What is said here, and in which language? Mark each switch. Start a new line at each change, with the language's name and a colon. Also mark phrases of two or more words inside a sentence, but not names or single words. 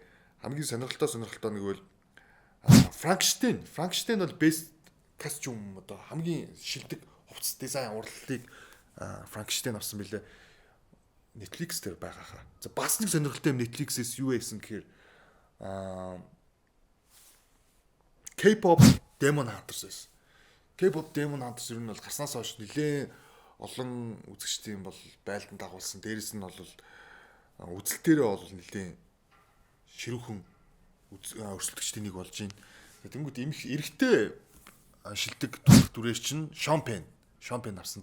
Mongolian: Хамгийн сонирхолтой нэг бол Frankenstein бол Best Costume одоо хамгийн шилдэг хувцас дизайн урлагийг Frankenstein авсан байлээ. Netflix дээр байгаа хаа. За бас нэг сонирхолтой юм Netflix-ээс юу байсан гэхээр K-pop Demon Hunters байсан. K-pop Demon Hunters ер нь бол гарснаас хойш нэлээд олон үзэгчдийн бол байлдан дагуулсан. Дээрээс нь бол үзэлтээрээ бол нэлээд ширүүхэн өрсөлдөгчдийн нэг болж байна. Тэнгүүд эрэгтэй шилдэг дүрээр чинь Sean Penn авсан.